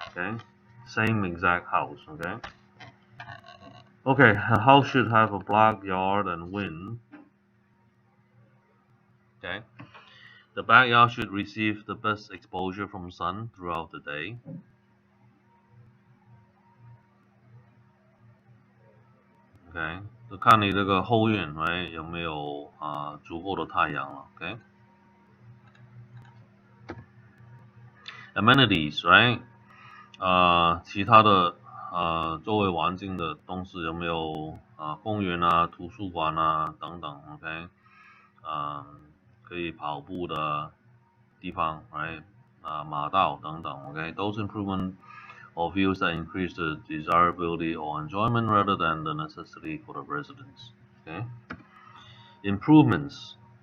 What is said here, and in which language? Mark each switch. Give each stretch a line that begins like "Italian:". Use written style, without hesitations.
English: Okay, same exact house. Okay. Okay, a house should have a backyard and wind. Okay, the backyard should receive the best exposure from sun throughout the day.
Chinese: OK， 就看你这个后院，right 有没有足够的太阳了。 OK，amenities right 其他的周围环境的东西有没有公园啊、图书馆啊等等。 OK，可以跑步的地方，right 马道等等。
English: OK，those improvement or views that increase the desirability or enjoyment rather than the necessity for the residents. Okay, improvements.